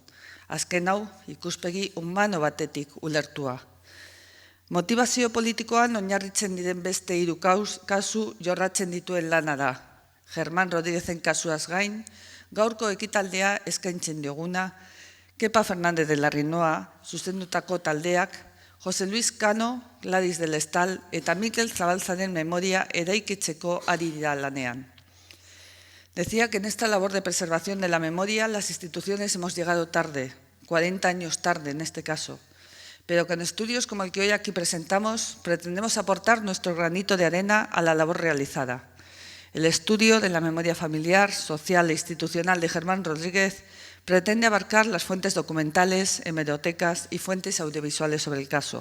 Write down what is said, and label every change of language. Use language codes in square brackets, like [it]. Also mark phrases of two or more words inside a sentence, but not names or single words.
[eu] Azken hau ikuspegi humano batetik ulertua. Motivazio politikoan oinarritzen diren beste 3 kasu jorratzen dituen lana da. Germán Rodríguezen kasuaz gain, gaurko ekitaldea eskaintzen dioguna, Kepa Fernández de la Rinoa, zuzendutako taldeak, José Luis Cano, Gladys del Estal eta Mikel Zabalzaren memoria eraikitzeko ari dira lanean. [es] Decía que en esta labor de preservación de la memoria las instituciones hemos llegado tarde, 40 años tarde en este caso, pero con estudios como el que hoy aquí presentamos pretendemos aportar nuestro granito de arena a la labor realizada. El estudio de la memoria familiar, social e institucional de Germán Rodríguez pretende abarcar las fuentes documentales, hemerotecas y fuentes audiovisuales sobre el caso.